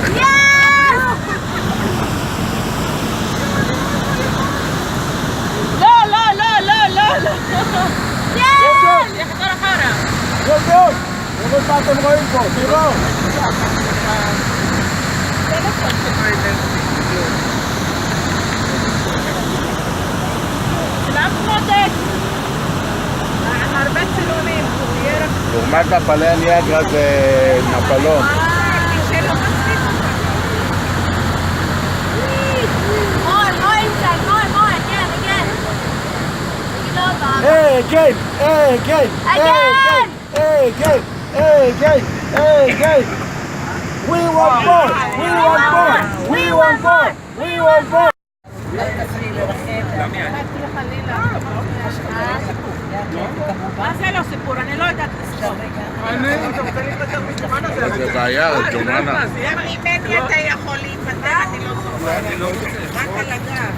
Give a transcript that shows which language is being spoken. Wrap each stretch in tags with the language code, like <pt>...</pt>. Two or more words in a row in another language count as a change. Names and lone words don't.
<he>יחזור אחורה. טוב, תראו מה אתם רואים פה, תראו! צילמת מותק. הרבה צילומים. Format la palea negra de Napoleón.</he> <en>Again! We want more!</en> <he>מה זה לא סיפור? אני לא יודעת לספור. זה בעיה, ג'ומאנה. ממני אתה יכול להיפטר, אני לא זוכרת. רק על הגב.</he>